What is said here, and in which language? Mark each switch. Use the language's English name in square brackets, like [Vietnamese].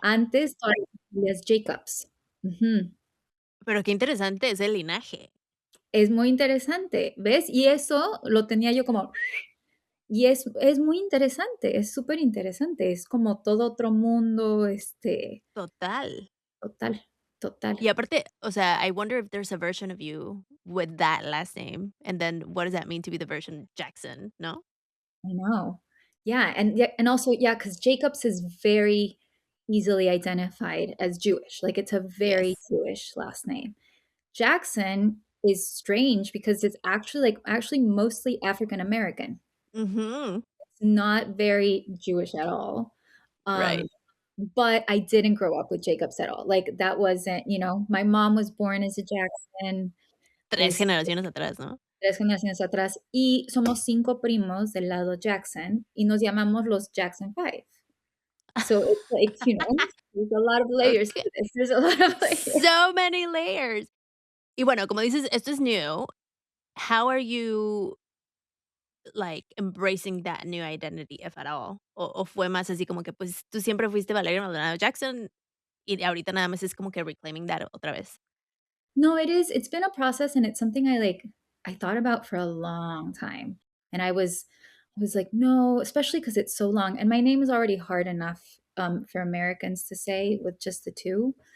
[Spanish] Antes toda la familia es Jacobs. Ujú. Pero qué interesante ese linaje. Es muy interesante, ¿ves? Y eso lo tenía yo como y es muy interesante, es súper interesante, es como todo otro mundo, Total. total, total. [English] Y aparte, o sea, I wonder if there's a version of you with that last name, and then what does that mean to be the version Jackson, ¿no? I know. Yeah, and also, yeah, because Jacobs is very easily identified as Jewish. Like it's a very Yes. Jewish last name. Jackson is strange because it's actually mostly African American. Ujú. It's not very Jewish at all. Um, Right. but I didn't grow up with Jacobs at all. Like that wasn't, my mom was born as a Jackson. 3 [Spanish] Es generaciones atrás, ¿no? 3 generaciones atrás, y somos 5 primos del lado Jackson, y nos llamamos los Jackson 5. [English] So, it's like, there's a lot of layers Okey. to this, there's a lot of layers. So many layers. [Spanish] Y bueno, como dices, esto es new. [English] How are you, like, embracing that new identity, if at all? [Spanish] O fue más así como que, pues, tú siempre fuiste Valeria Maldonado Jackson, y ahorita nada más es como que reclaiming that otra vez. [English] No, it's been a process, and it's something I thought about for a long time, and I was like, "No," especially because it's so long, and my name is already hard enough, for Americans to say with just the 2.